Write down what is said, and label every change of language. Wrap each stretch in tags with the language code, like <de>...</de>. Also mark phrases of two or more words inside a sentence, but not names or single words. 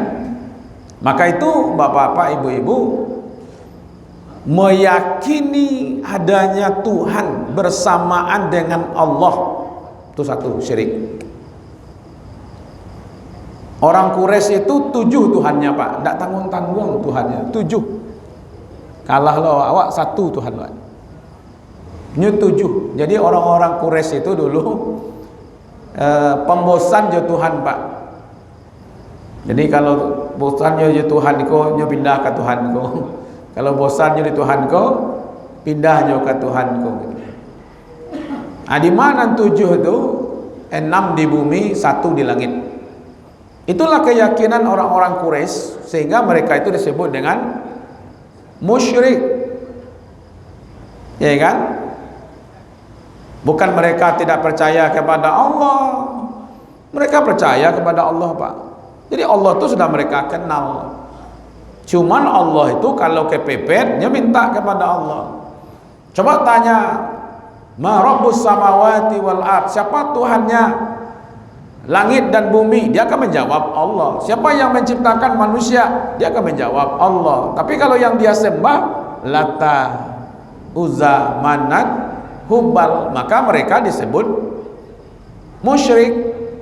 <id>Maka itu bapak-bapak, ibu-ibu, meyakini adanya Tuhan bersamaan dengan Allah, itu satu syirik. Orang Quraisy itu 7 Tuhannya, Pak, tidak tanggung-tanggung Tuhannya 7.</id> <min>Kalah lo awak 1 Tuhan, Pak. Nyetuju.</min> <id>Jadi orang-orang Quraisy itu dulu pembosan je Tuhan, Pak.</id> <min>Jadi kalau bosan je Tuhan ko, nyo pindah ke Tuhan ko. Kalau bosan je di Tuhan ko, pindah nyo ke Tuhan ko.</min> <id>Di mana 7 itu? 6 di bumi, 1 di langit. Itulah keyakinan orang-orang Quraisy, sehingga mereka itu disebut dengan musyrik. Ya kan? Bukan mereka tidak percaya kepada Allah. Mereka percaya kepada Allah, Pak. Jadi Allah itu sudah mereka kenal. Cuman Allah itu kalau kepepet, dia minta kepada Allah. Coba tanya,</id> <ar>Ma Rabbus samawati wal ard,</ar> <id>siapa Tuhannya langit dan bumi? Dia akan menjawab Allah. Siapa yang menciptakan manusia? Dia akan menjawab Allah. Tapi kalau yang dia sembah Lata, Uzza, Manat, Hubal, maka mereka disebut musyrik.</id>